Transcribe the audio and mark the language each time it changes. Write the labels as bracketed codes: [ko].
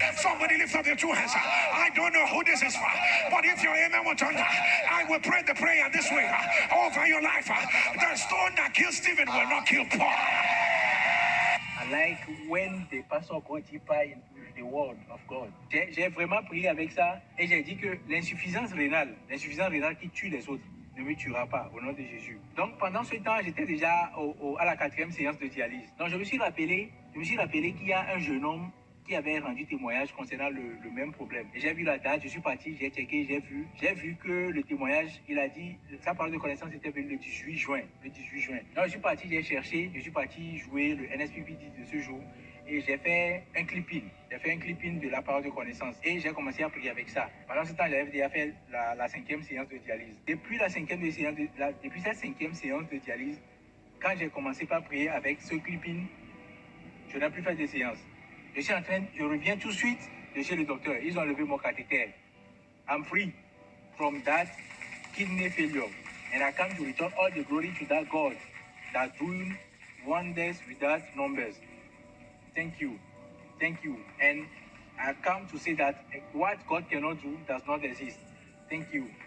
[en] Somebody lift up your two hands. I don't know who this is for, but if your amen will turn, I will pray the prayer this way over your life. The stone that killed Stephen will not kill Paul. I like when the pastor go deeper in the word of God. [fr] J'ai vraiment prié avec ça et j'ai dit que l'insuffisance rénale qui tue les autres ne me tuera pas au nom de Jésus. Donc pendant ce temps, j'étais déjà à la 4e séance de dialyse. Donc je me suis rappelé qu'il y a un jeune homme qui avait rendu témoignage concernant le même problème. Et j'ai vu la date, je suis parti, j'ai checké, j'ai vu que le témoignage, il a dit, sa parole de connaissance était le 18 juin. Donc je suis parti, j'ai cherché, je suis parti jouer le NSPPD de ce jour et j'ai fait un clip-in de la parole de connaissance et j'ai commencé à prier avec ça. Pendant ce temps, j'avais déjà fait la 5e séance de dialyse. Depuis cette 5e séance de dialyse, quand j'ai commencé par prier avec ce clip-in, je n'ai plus fait de séance. Je reviens tout de suite de chez le docteur. Ils ont levé mon cathéter. [en] I'm free from that kidney failure. And I come to return all the glory to that God that's doing wonders without numbers. Thank you. And I come to say that what God cannot do does not exist. Thank you.